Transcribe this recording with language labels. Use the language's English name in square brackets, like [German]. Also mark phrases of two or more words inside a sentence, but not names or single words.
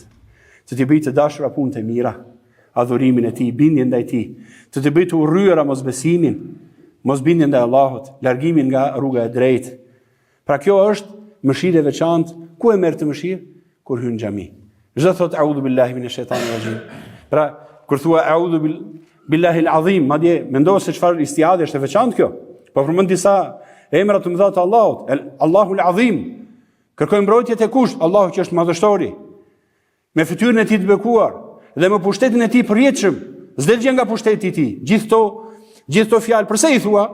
[Albanian] Të të bëjë të dashura punët e mira, adhurimin e tij, bindjen ndaj tij, të të bëjë të urryera mosbesimin, mosbindjen ndaj Allahut, largimin nga rruga e drejtë. Pra kjo është mëshirë e veçantë. Ku e merr të mëshirë? Kur hyn në xhami. Çdo thot [Arabic] أعوذ بالله من الشيطان الرجيم. [Albanian] Pra kur thua [Arabic] أعوذ بالله العظيم, [Albanian] madje mendo se çfarë istiadhe është e veçantë kjo. Po përmend disa emra të mëdha të Allahut, [Arabic] الله العظيم. [Albanian] Kërkoj mbrojtje te kush? Allahu që është madhështori. Me fytyrën e tij të bekuar dhe me pushtetin e tij përjetshëm. S'del gjë nga pushteti i tij. Gjithë to fjalë, pse i thua?